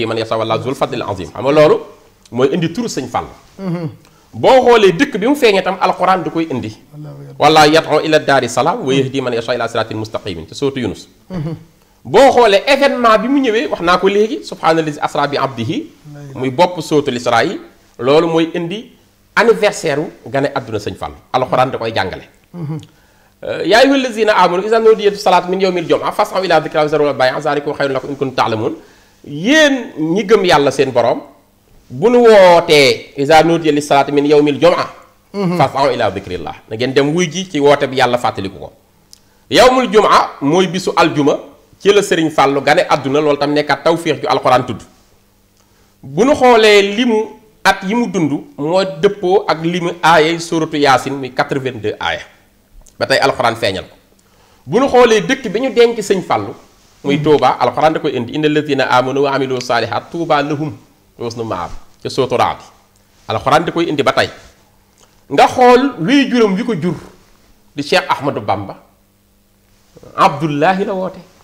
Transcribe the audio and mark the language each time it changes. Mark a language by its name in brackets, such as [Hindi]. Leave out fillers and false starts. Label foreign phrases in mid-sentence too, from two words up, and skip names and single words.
[Arabic] من يشاء والله ذو الفضل العظيم [Wolof] xam nga loolu mooy indi turu sëñ Fallou boo xoolee dëkk bi mu feeñee tam alxuraan da koy indi wala [Arabic] يدعو إلى دار السلام ويهدي من يشاء إلى صراط مستقيم [Wolof] ci sootu Yunus boo xoolee événement bi mu ñëwee wax naa ko léegi [Arabic] سبحان الذي أسرى بعبده [Wolof] muy bopp sootul isra yi loolu mooy indi anniversaire wu gane àdduna sëñ Fallou alxuraan da koy jàngale [Arabic] يا أيها الذين آمنوا إذا نودي للصلاة من يوم الجمعة فاسعوا إلى ذكر وذروا البيع ذلكم خير لكم إن كنتم تعلمون [Wolof] yéen ñi gëm yàlla seen borom bu nu wootee [Arabic] إذا نودي للصلاة من يوم الجمعة فاسعوا إلى ذكر الله [Wolof] na ngeen dem wuy ji ci woote bi yàlla fàttaliku ko [Arabic] يوم الجمعة [Wolof] mooy bisu aljuma ci la Sëriñ Fallou gane àdduna loolu tam nekkaat tawfiix ju alxuraan tudd bu nu xoolee limu at yi mu dund moo dëppoo ak limu aaya suratu yaasin muy 82 aaya ba tey alxuraan feeñal ko bu nu xoolee dëkk bi ñu denc sëñ Fallou muy Touba alxuraan da koy indi [Arabic] إن الذين آمنوا وعملوا الصالحات طوبى لهم حسن مآب [Wolof] ca suratu Ra'd alxuraan da koy indi ba tey nga xool wéy juróom wi ko jur di Cheikh Ahmadou Bamba Abdullahi la woote